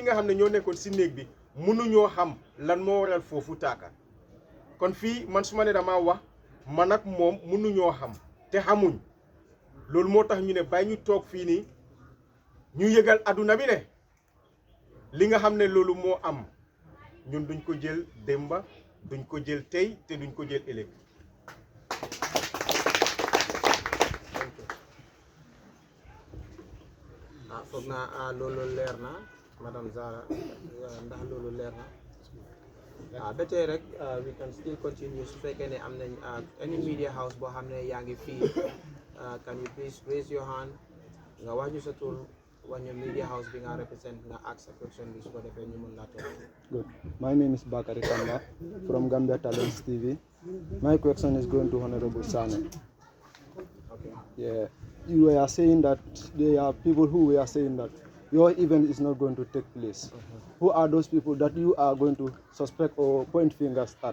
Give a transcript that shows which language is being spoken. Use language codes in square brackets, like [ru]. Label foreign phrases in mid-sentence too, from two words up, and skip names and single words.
[wo] nga xam ne ñoo nekkoon si néeg bi mënuñoo xam lan moo waral foofu tàkka kon fii man su ma ne dama wax man ak moom mënuñoo xam te xamuñ loolu moo tax ñu ne bàyyi ñu toog fii nii ñu yëgal adduna bi ne li nga xam ne loolu moo am ñun duñ ko jël démba duñ ko jël tey te duñ ko jël ëllëg. foog naa loolu leer na madame Zara ndax loolu leer na ba tey rek [en] we can still continue [wo] su fekkee ne am nañ [en] any media house [wo] boo xam ne yaa ngi fii [en] can you please raise your hand [wo] nga wax ñu sa tur wax ñu [en] media house [wo] bi nga represent nga ask sa question bi su ko defee ñu mën laa toog. [en] Good. My name is Bakari Kamba from Gambia Talents TV. My question is going to Honorable Sane. Okay. Yeah, you were saying that there are people who were saying that your event is not going to take place. Who are those people that you are going to suspect or point fingers at?